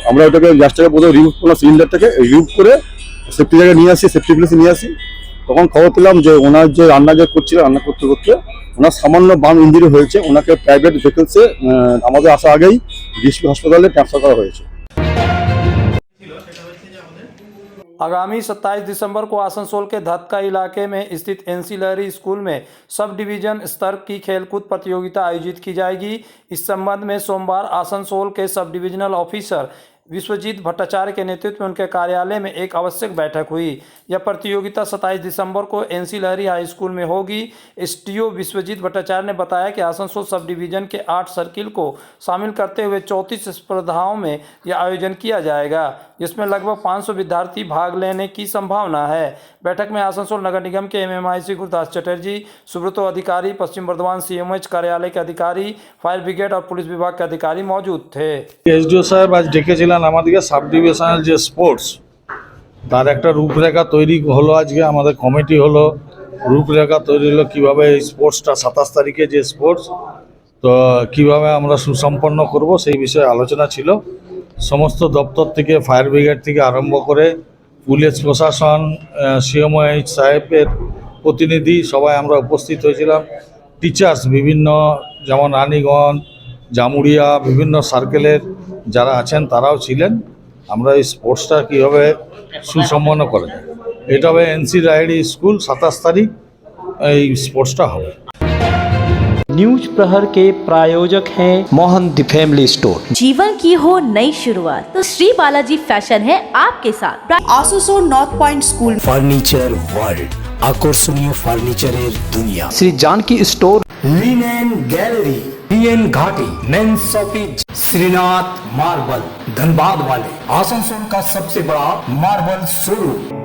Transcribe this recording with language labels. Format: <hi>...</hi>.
<bn>আমরা ওটাকে গ্যাসটাকে প্রথমে রিমুভ করলাম, সিলিন্ডারটাকে রিমুভ করে সেফটি জায়গায় নিয়ে আসি, সেফটি প্লেসে নিয়ে আসি। তখন খবর পেলাম যে ওনার যে রান্না করতে করতে ওনার সামান্য বাম ইঞ্জুরি হয়েছে, ওনাকে প্রাইভেট ভেহিকলসে আমাদের আসার আগেই ডিএসপি হাসপাতালে ট্রান্সফার করা হয়েছে।</bn> <hi>आगामी 27 दिसंबर को आसनसोल के धतका इलाके में स्थित एंसिलरी स्कूल में सब डिवीजन स्तर की खेलकूद प्रतियोगिता आयोजित की जाएगी। इस संबंध में सोमवार आसनसोल के sub divisional officer Vishwajeet Bhattacharya के नेतृत्व में उनके कार्यालय में एक आवश्यक बैठक हुई। यह प्रतियोगिता 27 दिसंबर को एनसी लहरी हाई स्कूल में होगी। एसटीओ विश्वजीत भट्टाचार्य ने बताया कि आसनसोल सब डिवीजन के 8 सर्किल को शामिल करते हुए 34 स्पर्धाओं में यह आयोजन किया जाएगा, जिसमें लगभग 500 विद्यार्थी भाग लेने की संभावना है। बैठक में आसनसोल नगर निगम के एमएमआईसी गुरदास चटर्जी, सुब्रतो अधिकारी, पश्चिम बर्धमान सीएमएच कार्यालय के अधिकारी, फायर ब्रिगेड और पुलिस विभाग के अधिकारी मौजूद थे।</hi> <bn>এসডিও সাহেব আজ ডেকেছিলেন আমাদেরকে সাব ডিভিশনাল যে স্পোর্টস তার একটা রূপরেখা তৈরি হলো। আজকে আমাদের কমিটি হলো, রূপরেখা তৈরি হলো কীভাবে এই স্পোর্টসটা 27 তারিখে যে স্পোর্টস তো কীভাবে আমরা সুসম্পন্ন করব সেই বিষয়ে আলোচনা ছিল। সমস্ত দপ্তর থেকে ফায়ার ব্রিগেড থেকে আরম্ভ করে পুলিশ প্রশাসন, সিএমওএইচ সাহেবের প্রতিনিধি সবাই আমরা উপস্থিত হয়েছিলাম। টিচার্স বিভিন্ন যেমন রানীগঞ্জ, জামুরিয়া বিভিন্ন সার্কেলের যারা আছেন তারাও ছিলেন। আমরা এই স্পোর্টসটা কীভাবে সুসম্পন্ন করা যায়, এটা হবে এনসি লাহিড়ী স্কুল 27 তারিখ এই স্পোর্টসটা হবে।</bn> <hi>न्यूज प्रहर के प्रायोजक हैं मोहन द फैमिली स्टोर। जीवन की हो नई शुरुआत तो श्री बालाजी फैशन है आपके साथ। आसुसोल north point school</hi> <bn>furniture world, আকর্ষণীয় ফার্নিচারের দুনিয়া।</bn> <hi>Shri Janaki store, linen gallery, BN घाटी, mains shopping, Srinath marble, Dhanbad वाले, आसनसोल का सबसे बड़ा मार्बल शोरूम।</hi>